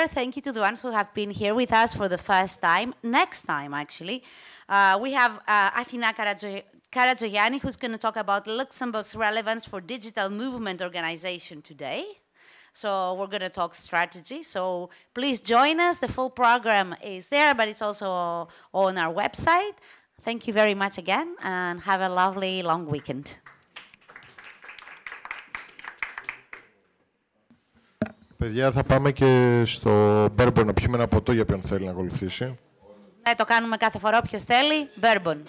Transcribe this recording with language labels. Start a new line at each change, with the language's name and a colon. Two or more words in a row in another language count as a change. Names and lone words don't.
English: Thank you to the ones who have been here with us for the first time. Next time, actually, we have Athina Karajogianni, who's going to talk about Luxembourg's relevance for digital movement organization today. So we're going to talk strategy. So please join us. The full program is there, but it's also on our website. Thank you very much again, and have a lovely long weekend.
Greek: Παιδιά, θα πάμε και στο Bourbon να πιούμε ένα ποτό για ποιον θέλει να ακολουθήσει. Ναι, το κάνουμε κάθε φορά, όποιος θέλει. Bourbon.